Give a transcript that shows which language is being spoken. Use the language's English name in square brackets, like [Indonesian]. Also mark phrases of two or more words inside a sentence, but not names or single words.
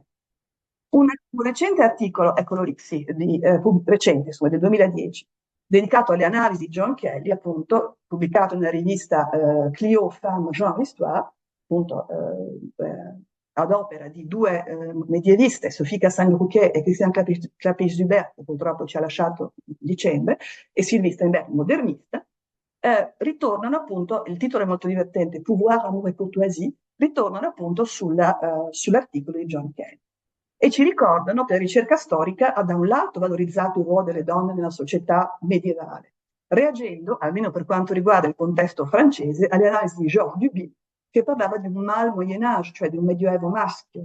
[Italian] Un recente articolo, eccolo lì, sì, recente, insomma, del 2010, dedicato alle analisi di John Kelly, appunto, pubblicato nella rivista Clio Femme Genre Histoire, appunto ad opera di 2 medieviste, Sophie Cassagne-Rouquet e Christian Clapis-Hubert, che purtroppo ci ha lasciato a dicembre, e Sylvie Steinberg, modernista, ritornano appunto, il titolo è molto divertente, Pouvoir, amour et courtoisie, ritornano appunto sull'articolo di John Kelly. E ci ricordano che la ricerca storica ha da un lato valorizzato il ruolo delle donne nella società medievale, reagendo, almeno per quanto riguarda il contesto francese, alle analisi di Georges Duby, che parlava di un [French] mal Moyen Âge, [Italian] cioè di un medioevo maschio.